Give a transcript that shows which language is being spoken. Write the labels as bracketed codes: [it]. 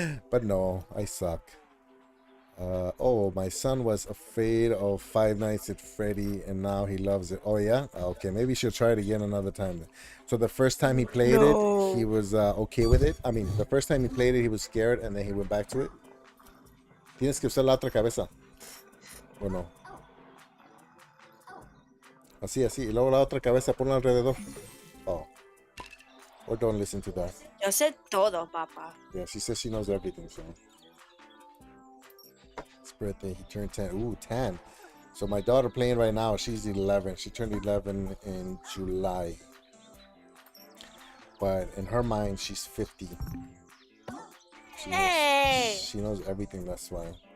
[en] But no, I suck. Oh, my son was afraid of Five Nights at Freddy and now he loves it. Oh yeah? Okay, maybe she'll try it again another time. So the first time he played it, he was okay with it. I mean, the first time he played it, he was scared and then he went back to it. [es] Tienes que usar la otra cabeza. ¿O no? Así, así. Y luego la otra cabeza, ponla alrededor. [en] Oh. Or don't listen to that. [es] Yo sé todo, papá. [en] Yeah, she says she knows everything, so. His birthday, he turned 10. Ooh, 10. So my daughter playing right now, she's 11. She turned 11 in July. But in her mind, she's 50. She knows everything, that's why.